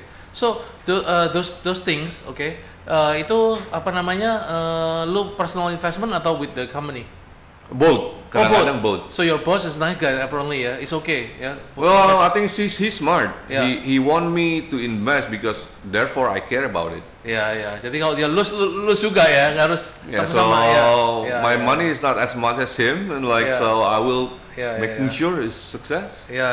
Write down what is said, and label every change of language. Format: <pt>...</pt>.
<en>So those things,</en> <id>itu apa namanya?</id> <en>Lu personal investment atau with the company? Both.</en> <id>Kadang-kadang</id> <en>both. So your boss is nice guy apparently ya. It's okay ya. Well, I think he's smart. He want me to invest because therefore I care about it.</en> <id>Jadi kalau dia lose juga ya, nggak harus sama ya.</id> <en>My money is not as much as him, and so I will making sure his success.</en>